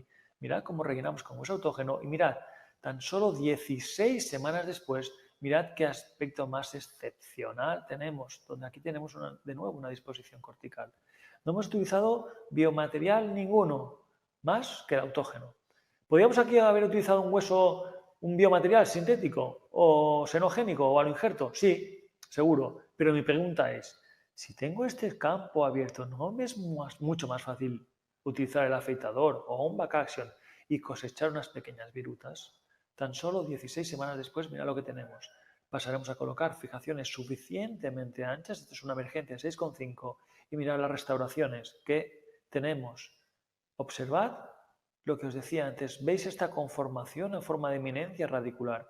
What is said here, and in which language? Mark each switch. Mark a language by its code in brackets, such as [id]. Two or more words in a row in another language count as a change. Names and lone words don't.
[es] Mirad cómo rellenamos con hueso autógeno y mirad, tan solo 16 semanas después, mirad qué aspecto más excepcional tenemos, donde aquí tenemos de nuevo una disposición cortical. No hemos utilizado biomaterial ninguno, más que el autógeno. ¿Podríamos aquí haber utilizado un biomaterial sintético o xenogénico o aloinjerto? Sí, seguro. Pero mi pregunta es, si tengo este campo abierto, ¿no me es mucho más fácil utilizar el afeitador o un [en] back action [es] y cosechar unas pequeñas virutas? Tan solo 16 semanas después, mira lo que tenemos. Pasaremos a colocar fijaciones suficientemente anchas, esto es una emergencia 6,5, y mirad las restauraciones que tenemos. Observad lo que os decía antes, ¿veis esta conformación en forma de eminencia radicular?